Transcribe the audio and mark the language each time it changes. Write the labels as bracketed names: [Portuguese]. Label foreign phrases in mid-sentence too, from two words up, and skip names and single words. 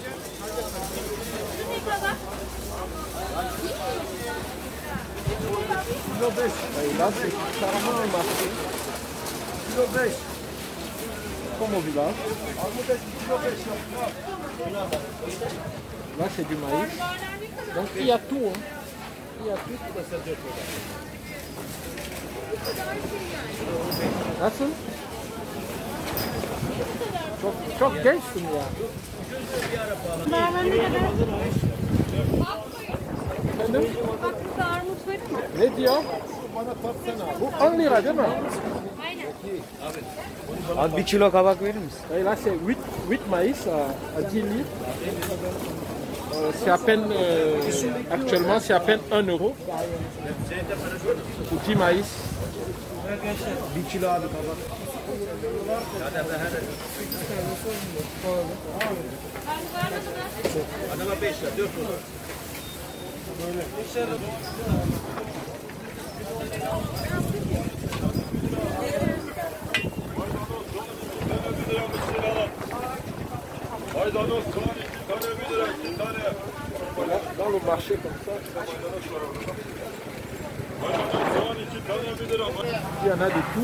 [Turkish] Kilo 5. [French] Et là, c'est carrément un marché, [Turkish] Kilo 5. [French] comme au village. [Turkish] Armut kilo 5. [French] Là, c'est du maïs. Donc, il y a tout. Hein. Il y a tout. [Turkish] Nasıl? Çok gençsin ya. Mermer ne kadar? Efendim? Bak burada armut var ama. Ne diyor? Bu 10 lira değil mi? Aynen. Abi 1 kilo kabak verir misin? [French] Et là, c'est 8 maïs à 10 livres. C'est à peine, actuellement, c'est à peine 1 euro pour 10 maïs. [Turkish] 1 kilo abi kabak. Adama 5 lira 4 lira. [French] Dans le marché comme ça, il y en a de tout.